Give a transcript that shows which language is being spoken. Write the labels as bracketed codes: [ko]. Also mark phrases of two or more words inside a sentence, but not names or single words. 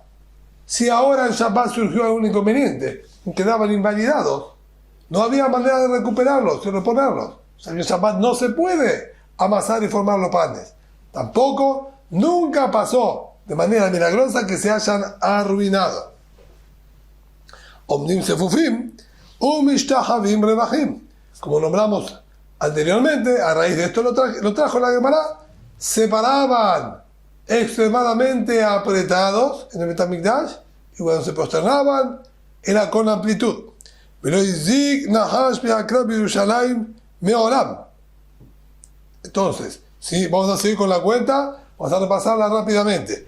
[es] Si ahora en Shabbat surgió algún inconveniente, quedaban invalidados, no había manera de recuperarlos, de reponerlos. O sea, en el Shabbat no se puede amasar y formar los panes. Tampoco, nunca pasó de manera milagrosa que se hayan arruinado. [he] Omnim sefufim, umishtachavim revachim. [es] Como nombramos anteriormente, a raíz de esto lo trajo la Gemara, se paraban extremadamente apretados en el Bet HaMikdash, y cuando se posternaban era con amplitud. Entonces, sí, vamos a seguir con la cuenta, vamos a repasarla rápidamente.